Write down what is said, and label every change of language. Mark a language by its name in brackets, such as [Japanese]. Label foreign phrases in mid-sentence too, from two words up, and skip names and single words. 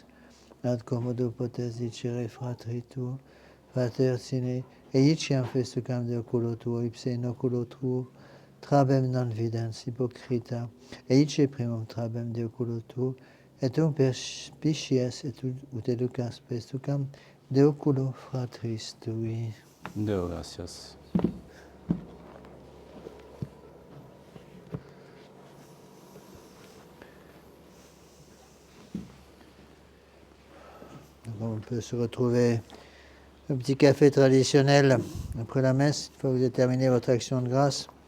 [Latin] Ad commodo potes dicere fratri tuo, frater sine eiciam festucam de oculo tuo, ipse in oculo tuo, trabem non videns hypocrita, eice primum trabem de oculo tuo, et tum perspicies et ut educas festucam de oculo fratris tui. Deo gracias. [French] On peut se retrouver au petit café traditionnel après la messe, une fois que vous avez terminé votre action de grâce.